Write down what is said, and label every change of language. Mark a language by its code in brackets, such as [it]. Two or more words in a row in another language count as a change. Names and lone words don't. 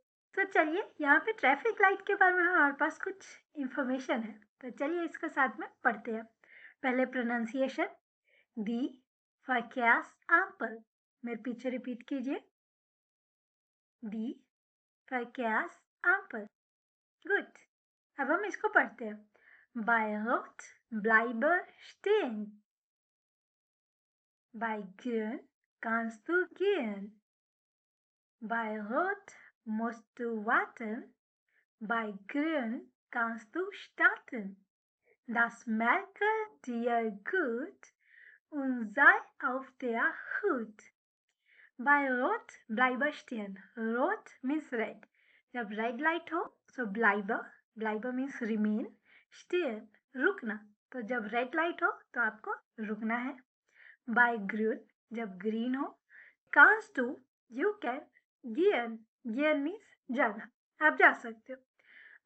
[hi] तो चलिए यहाँ पे [en] traffic light [hi] के बारे में हमारे पास कुछ इंफॉर्मेशन है, तो चलिए इसके साथ में पढ़ते हैं। पहले प्रोनाउंसिएशन, [de] die Verkehrsampel. [hi] मेरे पीछे रिपीट कीजिए, [de] die Verkehrsampel. [hi] गुड। अब हम इसको पढ़ते हैं। [de] Bei Rot bleibe stehen. Bei Grün kannst du gehen. Bei Rot musst du warten. Bei Grün kannst du starten. Das merke dir gut und sei auf der Hut. Bei Rot bleibe stehen. Rot [en] means red. [hi] जब [en] red light [hi] हो तो ब्लाइबर, ब्लाइबर [en] means remain, [hi] स्टेयर रुकना। तो जब [en] red light [hi] हो तो आपको रुकना है। [de] bei Grün [hi] जब ग्रीन हो, [de] kannst du [en] you can, [de] gehen, gehen [hi] मीन्स जाना, आप जा सकते हो।